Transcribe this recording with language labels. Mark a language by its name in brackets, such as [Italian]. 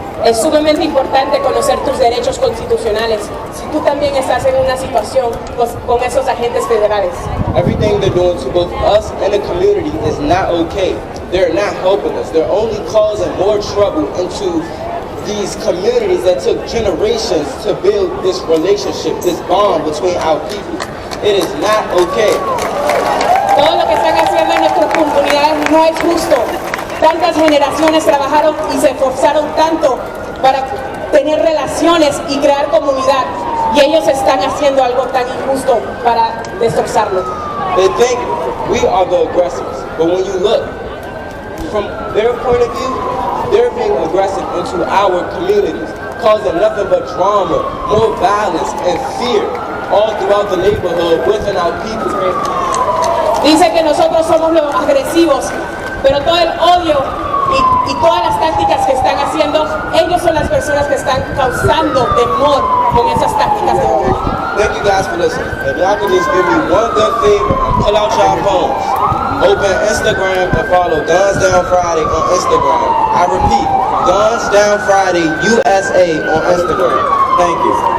[Spanish] Es sumamente importante conocer tus derechos constitucionales si tú también estás en una situación con esos agentes federales. [English] Everything they're doing to both us and the community is not okay. They're not helping us. They're only causing more trouble into these communities that took generations to build this relationship, this bond between our people. It is not okay. [Spanish] Todo lo que están haciendo en nuestras comunidades no es justo. Tantas generaciones trabajaron y se esforzaron tanto para tener relaciones y crear comunidad, y ellos están haciendo algo tan injusto para destrozarlo. [English] They think we are the aggressors, but when you look from their point of view, they're being aggressive into our communities, causing nothing but drama, more violence, and fear all throughout the neighborhood within our people. [Spanish] Dice que nosotros somos los agresivos, pero todo el odio y todas las tácticas que están haciendo, ellos son las personas que están causando temor con esas tácticas de odio. [English] Thank you guys for listening. If y'all could just give me one good favor and pull out your phones, open Instagram and follow Guns Down Friday on Instagram. I repeat, Guns Down Friday USA on Instagram. Thank you.